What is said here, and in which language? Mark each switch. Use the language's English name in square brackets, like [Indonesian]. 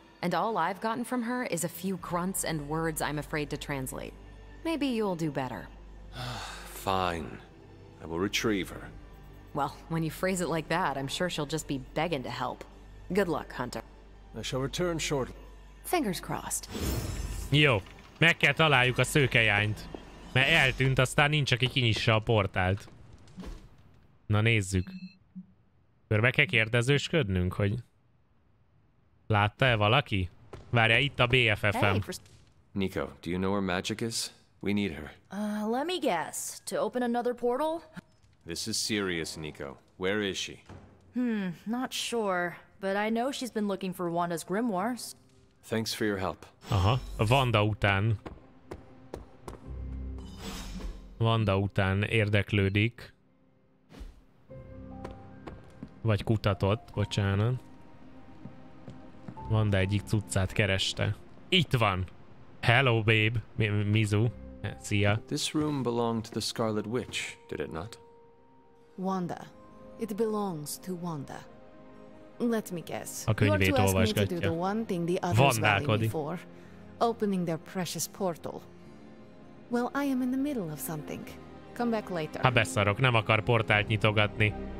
[English] and all I've gotten from her is a few grunts and words I'm afraid to translate. Maybe you'll do better. Fine. I will retrieve her. Well, when you phrase it like that, I'm sure she'll just be begging to help. Good luck, Hunter. I shall return shortly. Fingers crossed. [Hungarian] Jó, meg kell találjuk a szőkejányt. Mert eltűnt, aztán nincs, aki kinyissa a portált. Na nézzük. Körbe kell kérdezősködnünk, hogy... Látta-e valaki? Várja, itt a BFF-em. [English] Nico, do you know where Magic is? We need her. Let me guess. To open another portal? This is serious, Nico. Where is she? Not sure. But I know she's been looking for Wanda's grimoires. Thanks for your help. [Hungarian] Aha, a Wanda után. Wanda után érdeklődik. Vagy kutatott, bocsánat. Wanda egyik cuccát kereste. Itt van! [English] Hello, babe. [Hungarian] Mizu. Szia. [English] This room belonged to the Scarlet Witch, did it not? Wanda. It belongs to Wanda. Let me guess. [Hungarian] A könyvét [English] you are to ask me to do [Hungarian] olvasgatja. [English] the one thing the others value me [Hungarian] Vandálkodik. [English] for, opening their precious portal. Well, I am in the middle of something. Come back later. [Hungarian] Ha beszarok, nem akar portált nyitogatni.